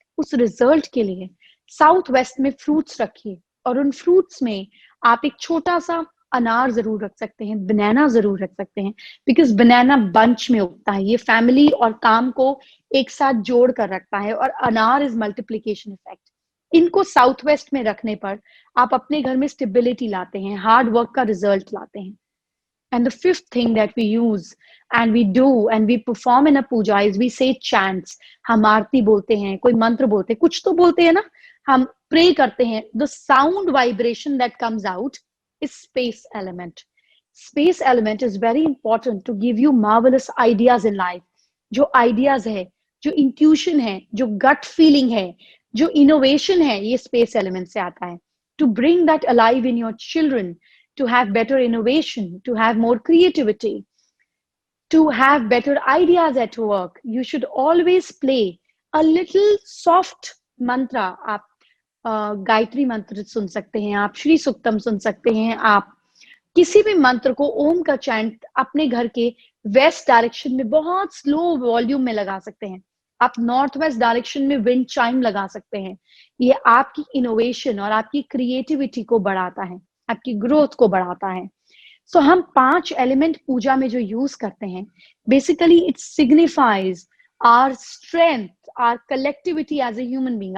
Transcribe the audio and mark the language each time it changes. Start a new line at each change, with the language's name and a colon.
Hindi: उस रिजल्ट के लिए साउथ वेस्ट में फ्रूट्स रखिए, और उन फ्रूट्स में आप एक छोटा सा अनार जरूर रख सकते हैं, बनाना जरूर रख सकते हैं, बिकॉज बनाना बंच में उगता है, ये फैमिली और काम को एक साथ जोड़ कर रखता है, और अनार
English: Is multiplication effect.
Hindi: इनको साउथ वेस्ट में रखने पर आप अपने घर में स्टेबिलिटी लाते हैं, हार्ड वर्क का रिजल्ट लाते हैं।
English: And the fifth thing that we use and we do and we perform in a puja is we say chants.
Hindi: हम आरती बोलते हैं, कोई मंत्र बोलते हैं, कुछ तो बोलते हैं ना, हम प्रे करते हैं।
English: The sound vibration that comes out is space element. Space element is very important to give you marvelous ideas in life.
Hindi: जो ideas है, जो intuition है, जो gut feeling है, जो innovation है, ये space element से आता है।
English: To bring that alive in your children, to have better innovation, to have more creativity, to have better ideas at work, you should always play a little soft mantra.
Hindi: आप गायत्री मंत्र सुन सकते हैं, आप श्री सुक्तम सुन सकते हैं, आप किसी भी मंत्र को, ओम का चैंट अपने घर के वेस्ट डायरेक्शन में बहुत स्लो वॉल्यूम में लगा सकते हैं। आप नॉर्थ वेस्ट डायरेक्शन में विंड चाइम लगा सकते हैं। ये आपकी इनोवेशन और आपकी क्रिएटिविटी को बढ़ाता है, आपकी ग्रोथ को बढ़ाता है। हम 5 एलिमेंट पूजा में जो यूज करते हैं, basically
English: It signifies our strength, our collectivity as a human being.